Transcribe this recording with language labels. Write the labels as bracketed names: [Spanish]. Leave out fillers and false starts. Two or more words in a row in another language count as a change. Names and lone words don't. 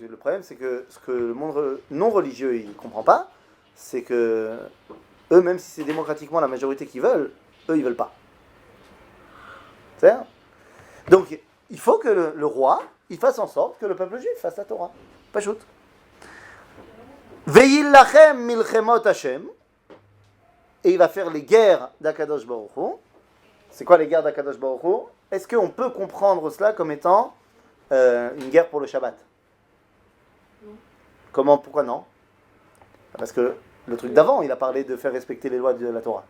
[French] Le problème, c'est que ce que le monde non religieux ne comprend pas, c'est que Eux, même si c'est démocratiquement la majorité qui veulent, eux, ils veulent pas. C'est ça? Donc, il faut que le roi, il fasse en sorte que le peuple juif fasse la Torah. Pas shoot. [Hebrew] וילחם מלחמות השם. [French] Et il va faire les guerres d' [Hebrew] הקדוש ברוך הוא. [French] C'est quoi les guerres d' [Hebrew] הקדוש ברוך הוא? [French] Est-ce qu'on peut comprendre cela comme étant une guerre pour le Shabbat? Comment? Pourquoi non? Parce que le truc d'avant, il a parlé de faire respecter les lois de la Torah.